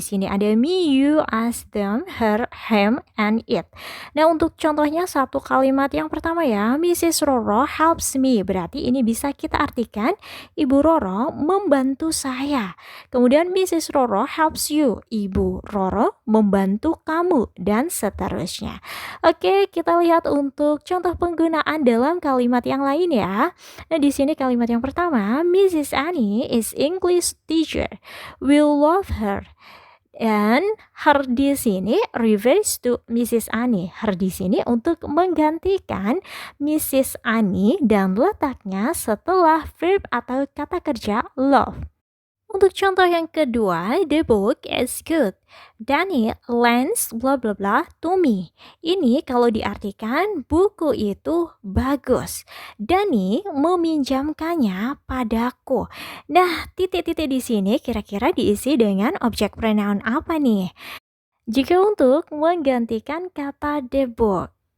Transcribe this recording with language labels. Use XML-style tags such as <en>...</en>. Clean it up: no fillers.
<id>Di sini ada me, you, us, them, her, him, and it. Nah, untuk contohnya satu kalimat yang pertama ya, Mrs.</id> <en>Roro helps me.</en> <id>Berarti ini bisa kita artikan Ibu Roro membantu saya. Kemudian Mrs.</id> <en>Roro helps you.</en> <id>Ibu Roro membantu kamu dan seterusnya. Oke, kita lihat untuk contoh penggunaan dalam kalimat yang lain ya. Nah, di sini kalimat yang pertama, Mrs.</id> <en>Annie is English teacher. We love her.</en> <id>Dan her di sini</id> <en>refers to</en> <id>Mrs. Annie. Her di sini untuk menggantikan Mrs. Annie dan letaknya setelah verb atau kata kerja love. Untuk contoh yang kedua,</id> <en>the book is good. Danny lends bla bla bla to me.</en> <id>Ini kalau diartikan buku itu bagus. Danny meminjamkannya padaku. Nah, titik-titik di sini kira-kira diisi dengan objek pronoun apa nih? Jika untuk menggantikan kata the book.</id>